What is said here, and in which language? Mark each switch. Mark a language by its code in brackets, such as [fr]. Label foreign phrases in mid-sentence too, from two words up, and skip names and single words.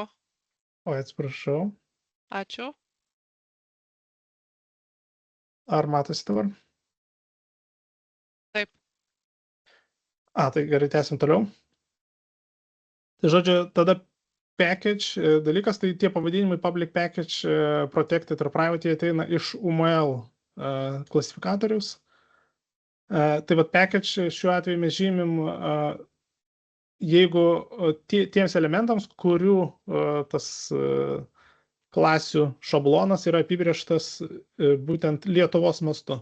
[lt] Oi, atsiprašau. Ačiū. Ar matosi dabar? Taip. Tai gerai, tęsim toliau. Tai žodžiu, tada package dalykas, tai tie pavadinimai [en] public package, [lt] protected ir private ateina iš UML klasifikatoriaus. Tai vat package šiuo atveju mes žymim, jeigu tiems elementams, kurių tas klasių šablonas yra apibrėžtas būtent Lietuvos mastu.